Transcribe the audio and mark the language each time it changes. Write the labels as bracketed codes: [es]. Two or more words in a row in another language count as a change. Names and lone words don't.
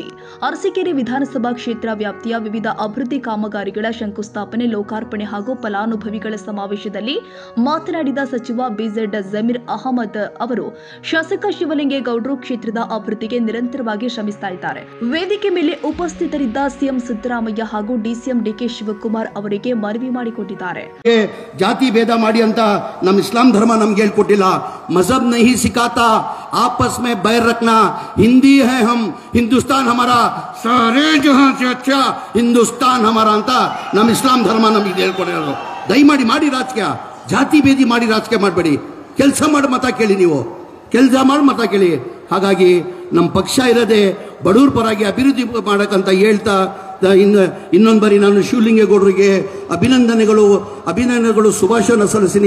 [kn] ಅರಸೀಕೆರೆ ವಿಧಾನಸಭಾ ಕ್ಷೇತ್ರ ವ್ಯಾಪ್ತಿಯ ವಿವಿಧ ಅಭಿವೃದ್ಧಿ ಕಾಮಗಾರಿಗಳ ಶಂಕುಸ್ಥಾಪನೆ, ಲೋಕಾರ್ಪಣೆ ಹಾಗೂ ಫಲಾನುಭವಿಗಳ ಸಮಾವೇಶದಲ್ಲಿ ಮಾತನಾಡಿದ ಸಚಿವ ಬಿಜೆಡ್ ಜಮೀರ್ ಅಹಮದ್ ಅವರು ಶಾಸಕ ಶಿವಲಿಂಗೇಗೌಡರು ಕ್ಷೇತ್ರದ ಅಭಿವೃದ್ಧಿಗೆ ನಿರಂತರವಾಗಿ ಶ್ರಮಿಸ್ತಾ ಇದ್ದಾರೆ. ವೇದಿಕೆ ಮೇಲೆ ಉಪಸ್ಥಿತರಿದ್ದ ಸಿಎಂ ಸಿದ್ದರಾಮಯ್ಯ ಹಾಗೂ ಡಿಸಿಎಂ ಡಿಕೆ ಶಿವಕುಮಾರ್ ಅವರಿಗೆ ಮನವಿ ಮಾಡಿಕೊಟ್ಟಿದ್ದಾರೆ. ಜಾತಿ ಭೇದ ಮಾಡಿ ಅಂತ ನಮ್ಮ ಇಸ್ಲಾಂ ಧರ್ಮ ನಮ್ಗೆ ಹೇಳ್ಕೊಟ್ಟಿಲ್ಲ. [hi] मजहब नहीं सिखाता आपस में बैर रखना. हिंदी है हम, हिंदुस्तान हमारा, सारे जहां से अच्छा हिंदुस्तान हमारा [kn] ಅಂತ ನಮ್ಮ ಇಸ್ಲಾಂ ಧರ್ಮ ನಮಗೆ ಹೇಳ್ಕೊಟ್ಟಿರೋದು. ದಯಮಾಡಿ ಮಾಡಿ ರಾಜಕೀಯ, ಜಾತಿ ಭೇದಿ ಮಾಡಿ ರಾಜಕೀಯ ಮಾಡಬೇಡಿ. ಕೆಲಸ ಮಾಡಿ ಮತ ಕೇಳಿ, ನೀವು ಕೆಲಸ ಮಾಡಿ ಮತ ಕೇಳಿ. ಹಾಗಾಗಿ ನಮ್ಮ ಪಕ್ಷ ಇರೋದೇ ಬಡವ್ರ ಪರಾಗಿ ಅಭಿವೃದ್ಧಿ ಮಾಡಕ್ಕಂತ ಹೇಳ್ತಾ ಇನ್ನೊಂದು ಬಾರಿ ನಾನು ಶಿವಲಿಂಗೇಗೌಡರಿಗೆ ಅಭಿನಂದನೆಗಳು ಶುಭಾಶಯನ ಸಲ್ಲಿಸಿನಿ.